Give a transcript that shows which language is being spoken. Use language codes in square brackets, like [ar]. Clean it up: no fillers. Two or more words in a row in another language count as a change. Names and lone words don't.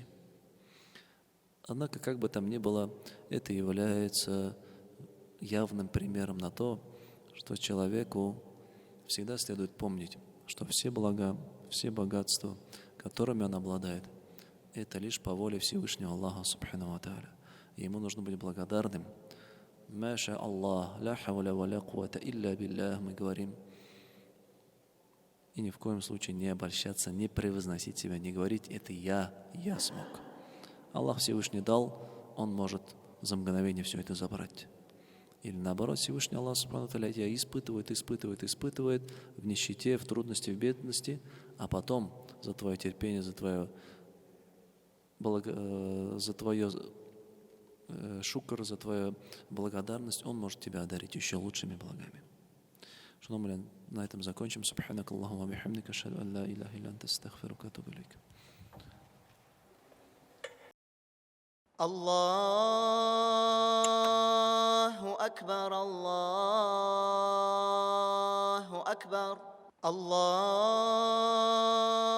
[ru] Однако, как бы там ни было, это является явным примером на то, что человеку всегда следует помнить, что все блага, все богатства, которыми он обладает, это лишь по воле Всевышнего Аллаха [ar] سبحانه وتعالى. [ru] И ему нужно быть благодарным. [ar] ما شاء الله لا حول ولا قوة إلا بالله, [ru] мы говорим. И ни в коем случае не обольщаться, не превозносить себя, не говорить, это я смог. Аллах Всевышний дал, Он может за мгновение все это забрать. Или наоборот, Всевышний Аллах [ar] سبحانه وتعالى [ru] тебя испытывает в нищете, в трудности, в бедности, а потом за твое терпение, за твое шукр, за твою благодарность, Он может тебя одарить еще лучшими благами. Что мы на этом закончим. [ar] سبحانك اللهم وبحمدك أشهد أن لا إله إلا أنت أستغفرك وأتوب إليك. الله أكبر الله أكبر الله